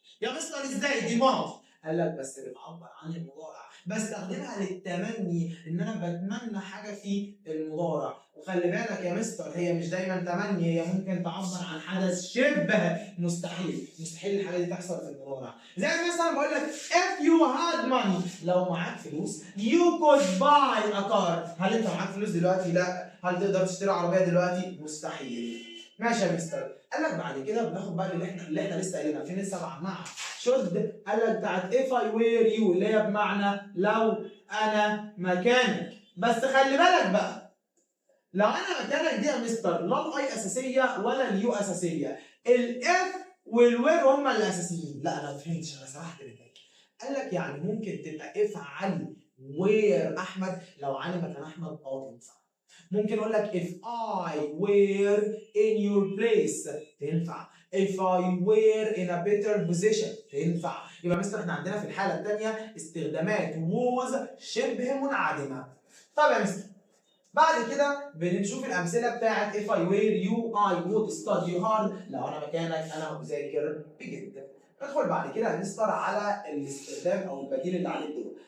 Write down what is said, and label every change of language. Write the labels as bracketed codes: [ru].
[ar] يا مستر ازاي دي ماضي؟ قال لك بس بتعبر عن المضارع، بستخدمها للتمني، ان انا بتمنى حاجه في المضارع. وخلي بالك يا مستر هي مش دايما تمني، هي ممكن تعبر عن حدث شبه مستحيل. مستحيل الحاجه دي تحصل في المضارع. زي مثلا بقول لك [en] if you had money، [ar] لو معاك فلوس [en] you could buy a car. [ar] هل انت معاك فلوس دلوقتي؟ لا. هل تقدر تشتري عربيه دلوقتي؟ مستحيل. ماشي يا مستر. قال لك بعد كده بناخد بقى اللي احنا لسه قايلينها فين السبعه مع شد. قال لك بتاعت [en] if I were you [ar] اللي هي بمعنى لو انا مكانك. بس خلي بالك بقى، لو انا مكانك دي يا مستر لا الاي اساسيه ولا اليو اساسيه، الاف والوير هما الاساسيين. لا انا ما فهمتش، انا سرحت منك. قال لك يعني ممكن تبقى اف علي وير احمد، لو علي مكان احمد تنفع. ممكن اقول لك [en] if I were in your place تنفع. if I were in a better position تنفع. [ar] يبقى مثلا احنا عندنا في الحاله الثانيه استخدامات was شبه منعدمه. طب يا مستر بعد كده بنشوف الامثله بتاعت [en] if I were you I would study hard، [ar] لو انا مكانك انا بذاكر بجد. ندخل بعد كده هنسطر على الاستخدام او البديل اللي عليه الدور.